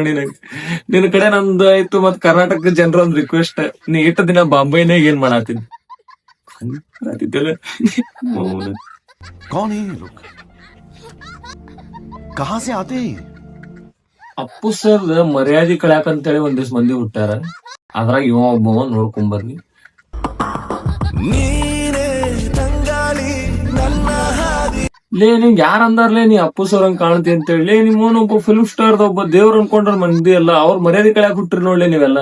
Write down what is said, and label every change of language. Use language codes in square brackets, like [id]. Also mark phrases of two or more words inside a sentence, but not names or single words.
[kn] ನಿನ್ ಕಡೆ ನಂದು ಆಯ್ತು, ಮತ್ ಕರ್ನಾಟಕ ಜನರ ಒಂದ್ ರಿಕ್ವೆಸ್ಟ್, ನೀ ಇಟ್ಟ ದಿನ ಬಾಂಬೈನಾಗ ಏನ್ ಮಾಡತ್ತೀನಿ? [hi] कौन है ये लोग? कहाँ से आते हैं? [kn] ಅಪ್ಪು ಸರ್ ಮರ್ಯಾದೆ ಕಳ್ಯಾಕಂತೇಳಿ ಒಂದಿವ್ಸ ಮಂದಿ ಹುಟ್ಟಾರ, ಅದ್ರಾಗ ಇವ ಒಬ್ಬವ ನೋಡ್ಕೊಂಬರ್ಲಿ. ಲೇ ನಿಂಗ್ ಯಾರ ಅಂದಾರ್ಲೇ ನೀ ಅಪ್ಪು ಸರ್ ಹಂಗ್ ಕಾಣ್ತಿ ಅಂತೇಳಿ? ಲೇ ನಿಮ್ಮವನ್ ಒಬ್ಬ [en] film star [kn] ಒಬ್ಬ ದೇವ್ರ ಅನ್ಕೊಂಡ್ರ ಮಂದಿ ಎಲ್ಲ, ಅವ್ರ ಮರ್ಯಾದೆ ಕಳ್ಯಾಕ್ ಹುಟ್ಟ್ರಿ ನೋಡ್ಲಿ ನೀವೆಲ್ಲ.